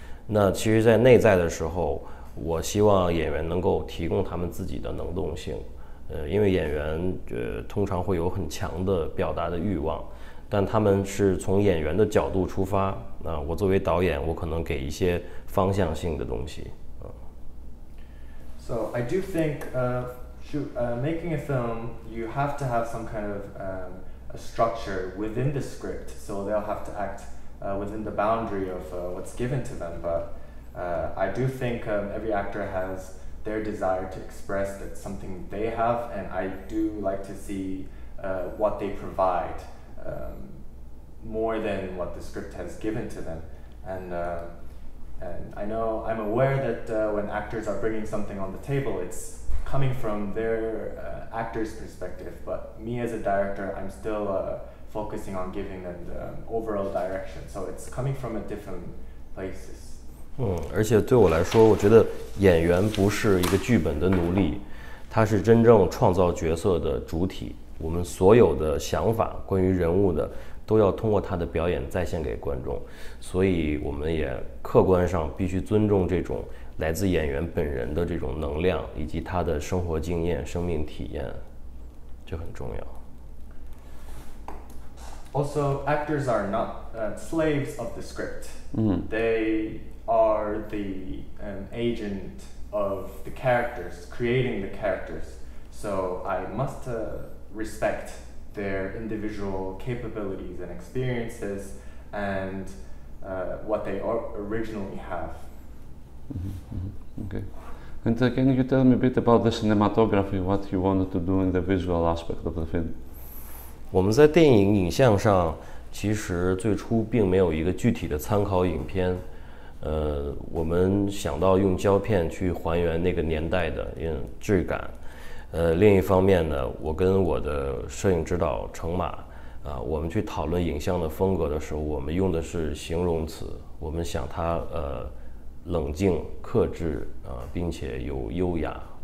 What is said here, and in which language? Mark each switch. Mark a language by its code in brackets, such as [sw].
[zh] 那其实在内在的时候，我希望演员能够提供他们自己的能动性，因为演员通常会有很强的表达的欲望，但他们是从演员的角度出发。我作为导演，我可能给一些方向性的东西。 [en] So I do think making a film, you have to have some kind of a structure within the script, so they'll have to act within the boundary of what's given to them. But I do think every actor has their desire to express that's something they have, and I do like to see what they provide more than what the script has given to them. And I'm aware that when actors are bringing something on the table, it's coming from their actor's perspective. But me as a director, I'm still focusing on giving them the overall direction. So it's coming from a different places. [zh] 而且对我来说，我觉得演员不是一个剧本的奴隶，他是真正创造角色的主体。我们所有的想法，关于人物的，都要通过他的表演再现给观众。所以我们也客观上必须尊重这种来自演员本人的这种能量，以及他的生活经验、生命体验，这很重要。 [en] Also, actors are not slaves of the script. They are the agent of the characters, creating the characters. So I must respect their individual capabilities and experiences and what they originally have. Okay. And can you tell me a bit about the cinematography, what you wanted to do in the visual aspect of the film? [zh] 我们在电影影像上，其实最初并没有一个具体的参考影片。我们想到用胶片去还原那个年代的质感。另一方面呢，我跟我的摄影指导程马我们去讨论影像的风格的时候，我们用的是形容词，我们想它冷静、克制并且有优雅。